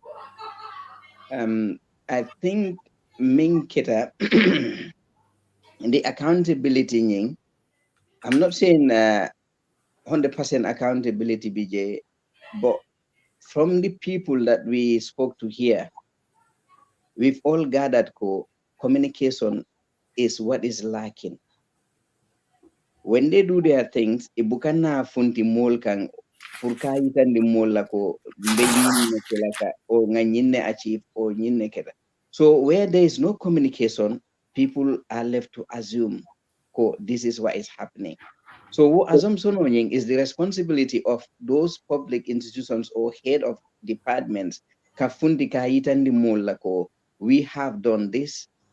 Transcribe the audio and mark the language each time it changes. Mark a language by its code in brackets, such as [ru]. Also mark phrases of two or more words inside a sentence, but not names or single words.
[en] I think Minketa, the accountability thing, I'm not saying 100% accountability, BJ, but from the people that we spoke to here, we've all gathered communication is what is lacking. When they do their things, [man] ibukana funti mol kang furka itan di mol lako mbenyin kelaka or nganyinne achieve or nyinne keda. [en] So where there is no communication, people are left to assume this is what is happening. So assumption is the responsibility of those public institutions or head of departments. [man] Kafundi kaitan di mol lako, [en] we have done this.